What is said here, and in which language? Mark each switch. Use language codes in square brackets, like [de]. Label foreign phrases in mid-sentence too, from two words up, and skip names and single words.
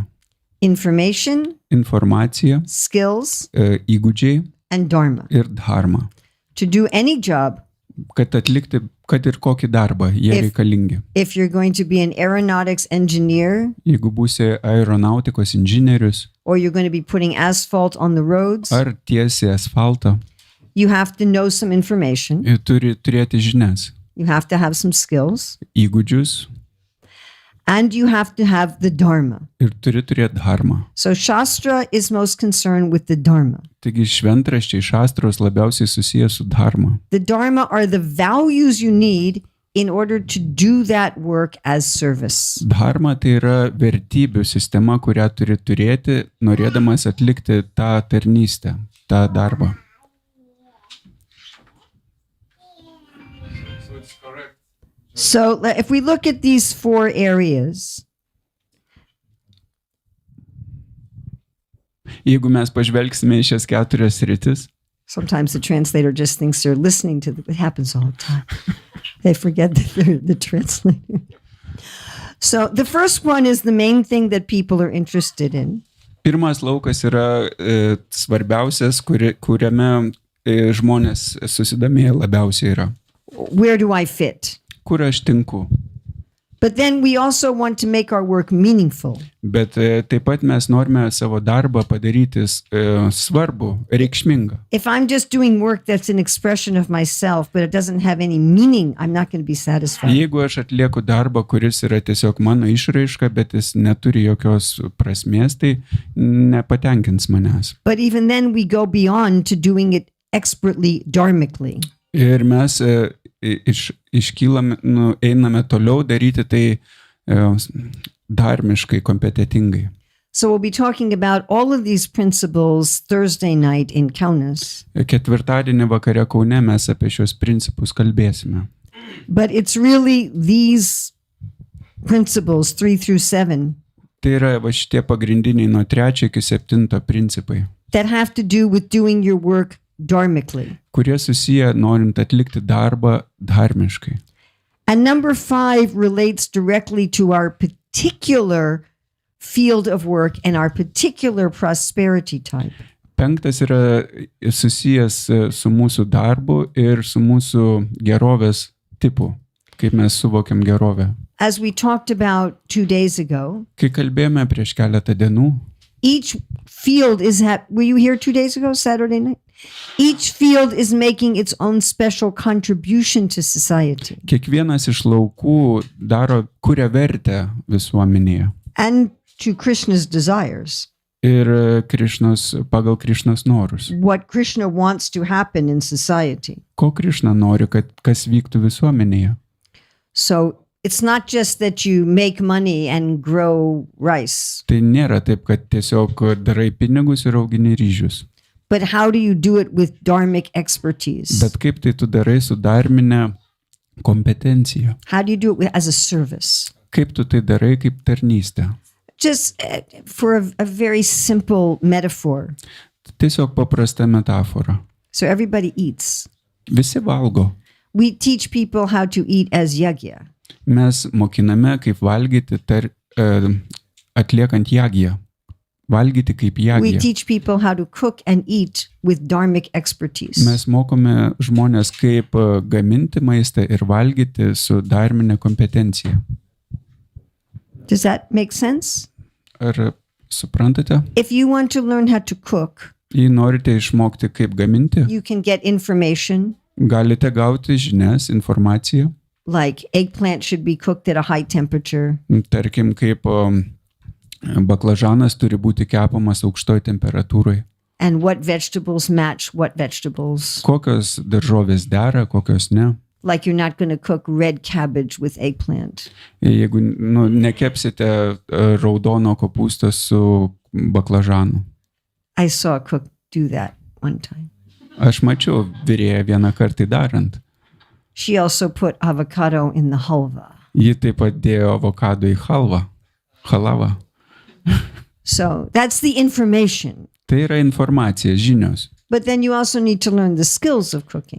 [en] Information, [lt] Informacija, [en] skills, [lt] įgūdžiai [en] and dharma. [lt] ir dharma. [en] To do any job, [lt] Kad atlikti, kad ir kokį darbą jie reikalingi. [en] if you're going to be an aeronautics engineer, [lt] Jeigu būsi aeronautikos inžinierius [en] or you're going to be putting asphalt on the roads, [lt] ar tiesi asfaltą, [en] you have to know some information. [lt] turi turėti žinias, [en] You have to have some skills. [lt] įgūdžius [en] And you have to have the dharma. [lt] ir turi turėti dharmą. [en] So Shastra is most concerned with the dharma. [lt] Taigi šventraščiai šastros labiausiai susijęs su dharma. [en] The dharma are the values you need in order to do that work as service. [lt] Dharma tai yra vertybių sistema, kurią turi turėti, norėdamas atlikti tą tarnystę, tą darbą. [en] So it's correct. So if we look at these 4 areas, [lt] Jeigu mes pažvelgsime į šias 4 sritis, [en] sometimes the translator just thinks they're listening to it happens all the time. They forget that they're the translator. So the first one is the main thing that people are interested in. [lt] pirmas laukas yra svarbiausias, kuriame žmonės susidomėję labiausiai yra. [en] Where do I fit? [lt] Kur aš tinku? [en] But then we also want to make our work meaningful. [lt] Bet taip pat mes norime savo darbą padaryti svarbų, reikšmingą. [en] If I'm just doing work that's an expression of myself, but it doesn't have any meaning, I'm not going to be satisfied. [lt] Jeigu aš atlieku darbą, kuris yra tiesiog mano išraiška, bet jis neturi jokios prasmės, tai nepatenkins manęs. [en] But even then we go beyond to doing it expertly, dharmically. [lt] Ir mes iškylame, einame toliau daryti tai dharmiškai, kompetitingai. [en] So we'll be talking about all of these principles Thursday night in Kaunas. [lt] Ketvirtadienį vakare Kaune mes apie šios principus kalbėsime. [en] But it's really these principles 3 through 7 [lt] Tai yra va šitie pagrindiniai nuo 3 iki 7 principai, [en] that have to do with doing your work dharmically. [lt] kurie susiję norint atlikti darbą dharmiškai. [en] And number 5 relates directly to our particular field of work and our particular prosperity type. [lt] 5 yra susijęs su mūsų darbu ir su mūsų gerovės tipu, kaip mes suvokiam gerovę. [en] As we talked about 2 days ago, [lt] Kai kalbėjome prieš keletą dienų, [en] each field is were you here 2 days ago, Saturday night? Each field is making its own special contribution to society. [lt] kiekvienas iš laukų kuria vertę visuomenėje. [en] And to Krishna's desires. [lt] Ir pagal Krišnos norus. [en] What Krishna wants to happen in society. [lt] Ko Krišna nori, kad kas vyktų visuomenėje. [en] So it's not just that you make money and grow rice, [lt] Tai nėra taip, kad tiesiog darai pinigus ir augini ryžius. [en] but how do you do it with dharmic expertise? [lt] Bet kaip tai tu darai su dharminė kompetencija? [en] How do you do it as a service? [lt] Kaip tu tai darai kaip tarnystė? [en] Just for a very simple metaphor. [lt] Tiesiog paprasta metafora. [en] So everybody eats. [lt] Visi valgo. [en] We teach people how to eat as yagya. [lt] Mes mokiname, kaip valgyti atliekant jagiją. Valgyti kaip [en] We [lt] jagiją. [en] teach people how to cook and eat with dharmic expertise. [lt] Mes mokome žmonės, kaip gaminti maistą ir valgyti su dharminė kompetencija. [en] Does that make sense? [lt] Ar suprantate? [en] If you want to learn how to cook, [lt] Jei norite išmokti, kaip gaminti, [en] you can get information [lt] galite gauti žinias, informaciją. [en] like eggplant should be cooked at a high temperature. [lt] Tarkim, kaip baklažanas turi būti kepamas aukštoj temperatūroje. [en] And what vegetables match what vegetables. [lt] Kokios daržovės dera, kokios ne. [en] Like you're not going to cook red cabbage with eggplant. [lt] Jeigu nekepsite raudono kopūsto su baklažanu. [en] I saw a cook do that one time. [lt] Aš mačiau virėją vieną kartą darant. [en] She also put avocado in the halva. [lt] Ji taip pat dėjo avokado į halavą. [en] So that's the information. [lt] Tai yra informacija, žinios. [en] But then you also need to learn the skills of cooking.